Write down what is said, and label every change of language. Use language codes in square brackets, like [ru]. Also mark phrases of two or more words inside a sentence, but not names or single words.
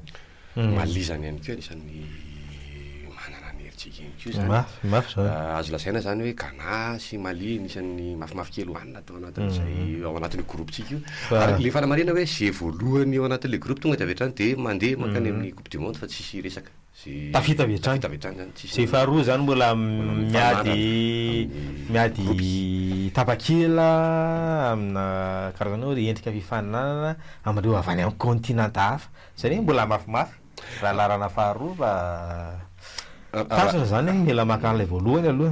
[mg] Mali zany ihany koa anisan'ny manana ny herintsika azo lasaina zany hoe Ghana sy Mali anisan'ny mafimafy kely hoanina atao anatin'izay ao anatin'ny groupe-tsika io ary le fanamarina hoe zay voalohany ao anatin'le groupe tonga de avy hatrany dia mandeha mankany amin'ny [fr] coupe du monde [mg] fa tsisy resaka tafita avy hatrany sy faharoa zany mbola miady tapakila amina karazana hoe endrika fifaninanana amin'ireo avy any amin'ny continent hafa zany mbola mafimafy raha larana faharoa fa tasina zany mila maka an'ilay voalohany aloha